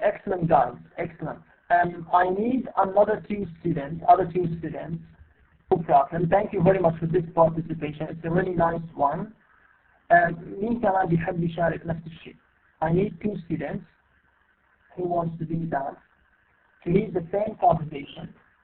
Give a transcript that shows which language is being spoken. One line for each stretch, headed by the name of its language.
English: Excellent guys, excellent. I need other two students. No problem. Thank you very much for this participation. It's a really nice one.
Arabic: مين كمان بيحب يشارك نفس الشيء.
English: I need 2 students who wants to do that to lead the same conversation.